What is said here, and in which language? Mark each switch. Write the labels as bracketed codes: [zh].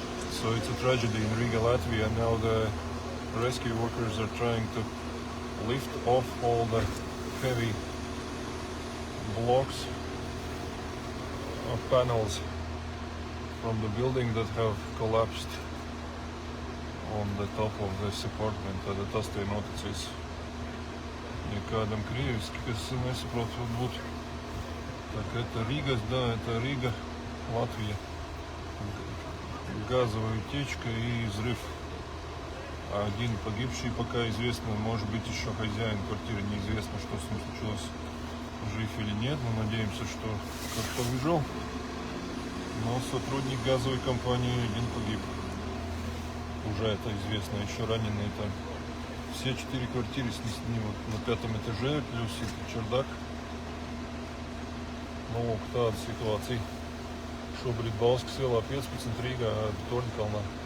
[en] So it's a tragedy in Riga, Latvia. Now the rescue workers are trying to lift off all the heavy blocks of panels from the building that have collapsed on the top of this apartment. [lv] Tad tas te noticis. Ja kādam krieviski, kas nesaprot, varbūt. [ru] Так, это Рига, Латвия. Газовая утечка и взрыв. Один погибший пока известно, может быть еще хозяин квартиры, неизвестно, что с ним случилось, жив или нет, но надеемся, что как-то выжил. Но сотрудник газовой компании один погиб. Уже это известно, еще раненые там. Все 4 квартиры снесли вот на 5-м этаже, плюс и чердак. [lv] Nu, tāda situācija. Šobrīd Bauskas ielā 15 Rīgā Torņkalnā.